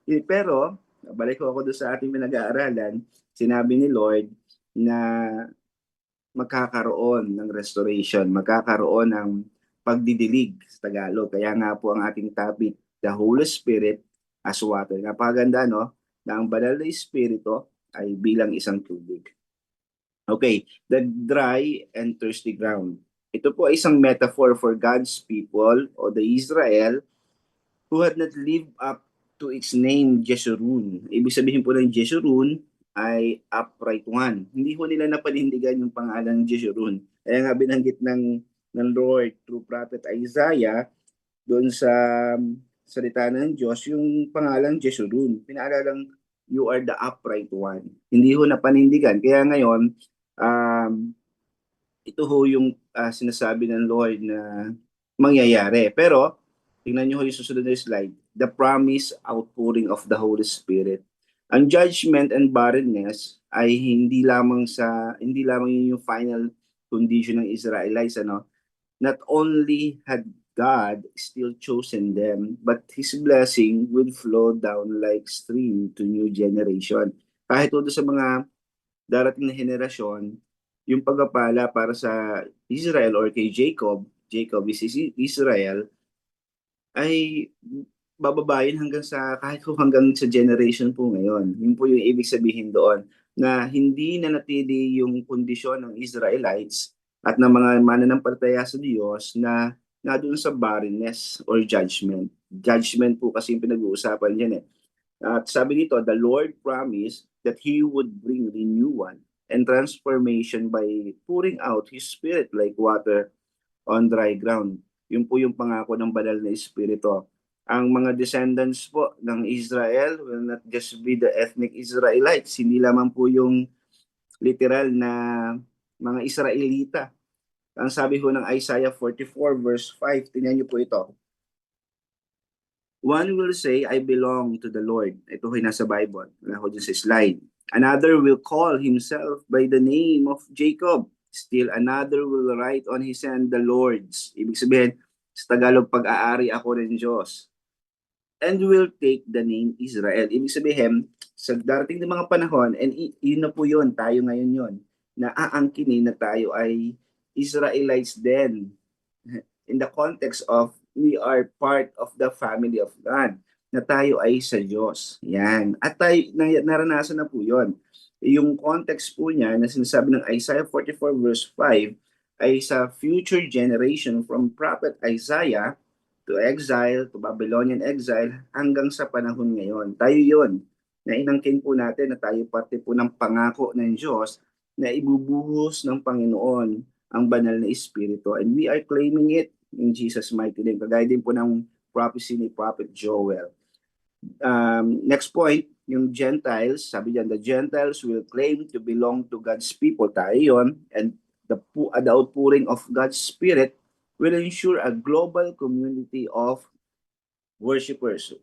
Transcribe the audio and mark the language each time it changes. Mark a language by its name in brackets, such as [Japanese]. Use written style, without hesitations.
[Filipino] Pero, balik ko ako doon sa ating pinag-aaralan, sinabi ni Lord na magkakaroon ng restoration, magkakaroon ng pagdidilig sa Tagalog. Kaya nga po ang ating topic, [English] the Holy Spirit as water. [Filipino] Napakaganda, no? Na ang banal na Espiritu ay bilang isang tubig. [English] Okay, the dry and thirsty ground. [Filipino] Ito po ay isang [English] metaphor for God's people o the Israel who had not lived up to its name, Jeshurun. [Filipino] Ibig sabihin po ng Jeshurun ay [English] upright one. [Filipino] Hindi ko nila napanindigan yung pangalan ng Jeshurun. Kaya nga binanggit ng Lord through Prophet Isaiah doon sa salita ng Diyos yung pangalan Jeshurun. Pinaalalang [English] you are the upright one. [Filipino] Hindi ho napanindigan. Kaya ngayon, ito ho yung sinasabi ng Lord na mangyayari. Pero, tingnan nyo ho yung susunod na slide. [English] The promise outpouring of the Holy Spirit. [Filipino] Ang judgment and barrenness ay hindi lamang yun yung final condition ng Israelites. [English] Not only had God still chosen them, but His blessing would flow down like stream to new generation. [Filipino] Kahit doon sa mga darating na henerasyon, yung pagpapala para sa Israel or kay Jacob is Israel, ay bababayin kahit hanggang sa generation po ngayon. Yun po yung ibig sabihin doon na hindi na natili yung kondisyon ng Israelites at ng mga mananampalataya sa Diyos na doon sa barrenness or judgment. Judgment po kasi yung pinag-uusapan dyan eh. At sabi dito, [English] the Lord promised that He would bring renewal and transformation by pouring out His Spirit like water on dry ground. [Filipino] Yun po yung pangako ng banal na Espiritu. Ang mga descendants po ng Israel [English] will not just be the ethnic Israelites, [Filipino] hindi lamang po yung literal na mga Israelita. Ang sabi ho ng Isaiah 44 verse 5, tingnan niyo po ito. [English] One will say, I belong to the Lord. [Filipino] Ito ay nasa Bible. Wala ko dyan sa slide. [English] Another will call himself by the name of Jacob. Still another will write on his hand the Lord's. [Filipino] Ibig sabihin, sa Tagalog, pag-aari ako ng Diyos. [English] And will take the name Israel. [Filipino] Ibig sabihin, sa darating ng mga panahon, and yun na po yun, tayo ngayon yun, na aangkinin na tayo ay Israelites din. [English] In the context of we are part of the family of God, [Filipino] na tayo ay sa Diyos. [English] Yan. [Filipino] At tayo, naranasan na po yun. Yung context po niya na sinasabi ng Isaiah 44 verse 5 ay sa future generation [English] from Prophet Isaiah to exile, to Babylonian exile, [Filipino] hanggang sa panahon ngayon. Tayo yun, na inangkin po natin na tayo parte po ng pangako ng Diyos na ibubuhos ng Panginoon ang banal na Espiritu. [English] And we are claiming it in Jesus' mighty name. [Filipino] Kagaya din po ng prophecy ni Prophet Joel. [English] Next point, yung Gentiles, sabi diyan, the Gentiles will claim to belong to God's people. [Filipino] Tayo yun. [English] And the outpouring of God's Spirit will ensure a global community of worshipers.